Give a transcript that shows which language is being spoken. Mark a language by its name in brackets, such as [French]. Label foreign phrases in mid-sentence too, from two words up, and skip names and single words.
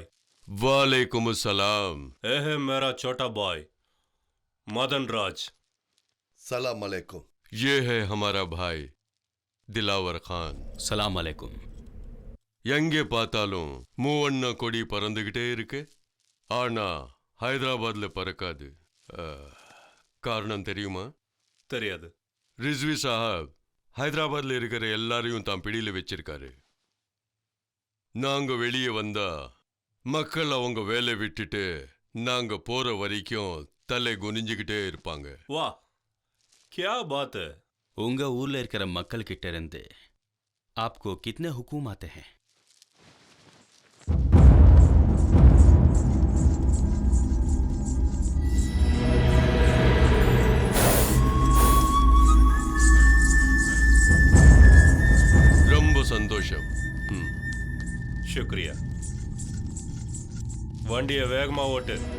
[Arabic] وعليكم السلام. [Hindi] ये है मेरा छोटा भाई मदन राज. [Arabic] سلام عليكم. [Hindi] ये है हमारा भाई दिलावर खान. [Arabic] سلام عليكم. [Tamil] எங்கே பார்த்தாலும் மூவண்ண கொடி பறந்துகிட்டே இருக்கு. ஆனா ஹைதராபாத்ல பறக்காது. காரணம் தெரியுமா? தெரியாது. ரிஸ்வி சாஹப் ஹைதராபாத்ல இருக்கிற எல்லாரையும் தான் பிடியில வச்சிருக்காரு. நாங்க வெளியே வந்தா மக்கள் அவங்க வேலை விட்டுட்டு நாங்க போற வரைக்கும் தலை குனிஞ்சுக்கிட்டே இருப்பாங்க. வா, [Hindi] क्या बात है. [Tamil] உங்க ஊர்ல இருக்கிற மக்கள் கிட்ட இருந்து [Hindi] आपको कितने हुकूम आते हैं? [Tamil] ரொம்ப சந்தோஷம். शुक्रिया. வண்டியை வேகமா ஓட்டு.